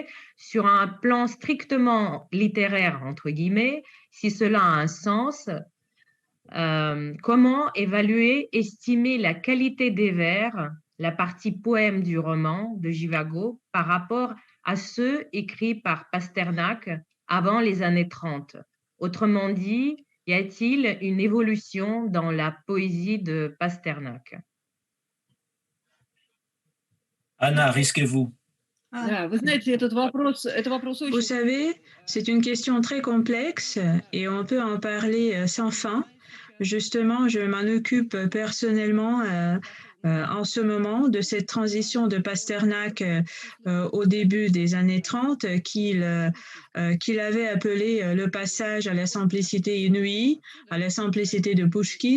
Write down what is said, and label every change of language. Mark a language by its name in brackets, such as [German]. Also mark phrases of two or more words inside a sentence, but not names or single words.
[French] Sur un plan strictement littéraire, entre guillemets, si cela a un sens, comment évaluer, estimer la qualité des vers, la partie poème du roman de Jivago par rapport à ceux écrits par Pasternak avant les années 30. Autrement dit, y a-t-il une évolution dans la poésie de Pasternak? Anna, risquez-vous. [Russian] Да, вы знаете, это вопрос [French] Vous [Russian] очень... [French] savez, c'est une question très complexe et on peut en parler sans fin. Justement, je m'en occupe personnellement en ce moment de cette transition de Pasternak au début des années 30 qu'il avait appelé le passage à la simplicité inouïe, à la simplicité de Pouchkine.